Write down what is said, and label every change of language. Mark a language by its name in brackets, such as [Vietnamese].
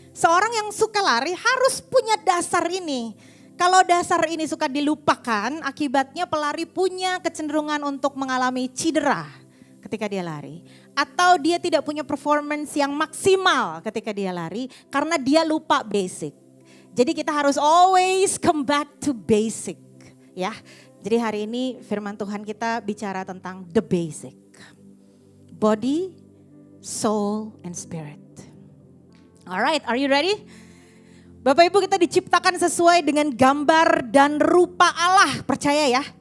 [Indonesian] Seorang yang suka lari harus punya dasar ini. Kalau dasar ini suka dilupakan, akibatnya pelari punya kecenderungan untuk mengalami cedera ketika dia lari. Atau dia tidak punya performance yang maksimal ketika dia lari karena dia lupa basic. Jadi kita harus [English] always come back to basic. [Indonesian] Ya. Jadi hari ini firman Tuhan kita bicara tentang [English] the basic. Body, soul, and spirit. Alright, are you ready? [Indonesian] Bapak Ibu kita diciptakan sesuai dengan gambar dan rupa Allah, percaya ya?